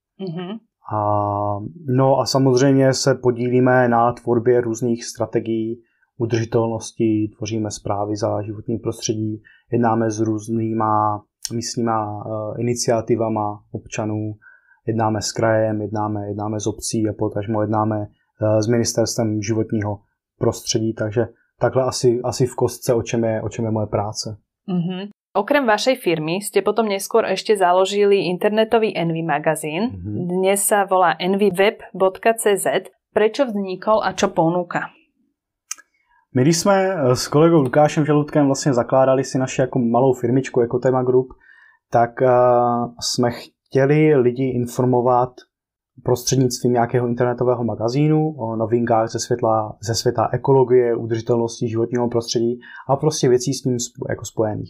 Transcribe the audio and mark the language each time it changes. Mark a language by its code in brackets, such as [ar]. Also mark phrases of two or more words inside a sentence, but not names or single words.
[cs] No a samozřejmě se podílíme na tvorbě různých strategií udržitelnosti, tvoříme zprávy za životní prostředí, jednáme s různýma místníma iniciativama občanů, jednáme s krajem, jednáme s obcí a potažmo jednáme s ministerstvem životního prostředí, takže takhle asi v kostce, o čem je moje práce. [sk] Okrem vašej firmy ste potom neskôr ešte založili internetový Envy magazín. Dnes sa volá envyweb.cz. Prečo vznikol a čo ponúka? [cs] My když jsme s kolegou Lukášem Žaludkem vlastně zakládali si naši jako malou firmičku Ecotema Group, tak jsme chtěli lidi informovat prostřednictvím nějakého internetového magazínu o novinkách ze světa ekologie, udržitelnosti životního prostředí a prostě věcí s ním jako spojených.